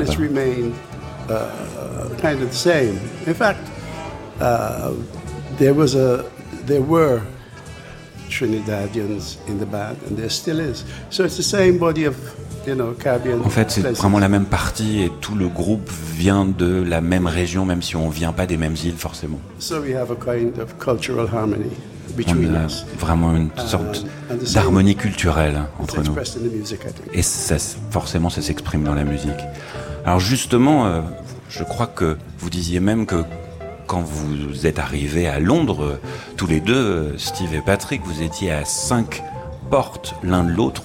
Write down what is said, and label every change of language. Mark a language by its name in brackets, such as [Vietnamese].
[English] And it's remained kind of the same. In fact, there were Trinidadians in the band, and there still is. So it's the same body of, you know, Caribbean. [French] En fait, c'est [English] places. [French] Vraiment la même partie, et tout le groupe vient de la même région, même si on vient pas des mêmes îles forcément. [English] So we have a kind of cultural harmony between us. [French] On a vraiment une sorte d'harmonie culturelle entre nous. Et ça, forcément, ça s'exprime dans la musique. Alors justement, je crois que vous disiez même que quand vous êtes arrivés à Londres, tous les deux, Steve et Patrick, vous étiez à 5 portes l'un de l'autre.